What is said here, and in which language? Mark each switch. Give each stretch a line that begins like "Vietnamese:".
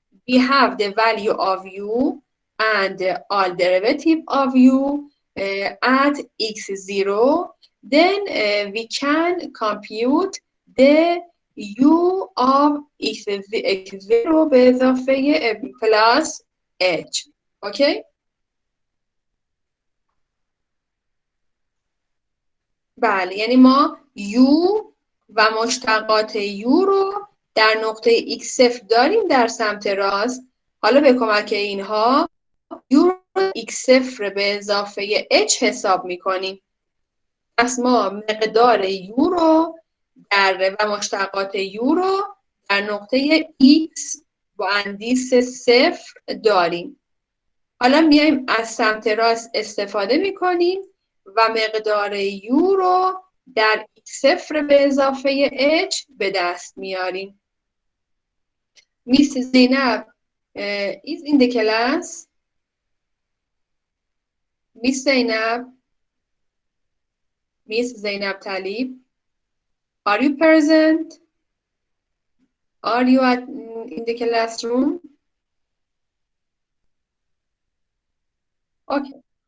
English: we have the value of u and all derivative of u at x0, then we can compute the u of x0
Persian: به اضافه
English: plus h.
Persian: اوکی؟ بله، یعنی ما u و مشتقات u رو در نقطه x0 داریم در سمت راست. حالا به کمک اینها u رو x0 به اضافه h حساب میکنیم. پس ما مقدار u رو و مشتقات u رو در نقطه x با اندیس 0 داریم. حالا میایم از سمت راست استفاده میکنیم و مقدار u رو در x0 به اضافه h به دست میاریم.
English: Miss Zainab is in the class. Miss Zainab, Miss Zainab Talib, are you present? Are you in the classroom? Okay.